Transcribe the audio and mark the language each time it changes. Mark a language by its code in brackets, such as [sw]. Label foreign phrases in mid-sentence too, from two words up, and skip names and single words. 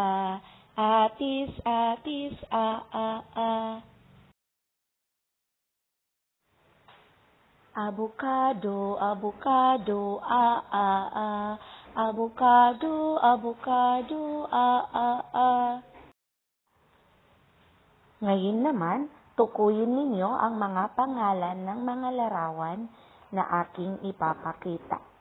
[tl] Atis, atis, a, a, a. Abukado, abukado, a, a, a. Abukado, abukado, a, a, a. Ngayon naman, tukuyin ninyo ang mga pangalan ng mga larawan na aking ipapakita.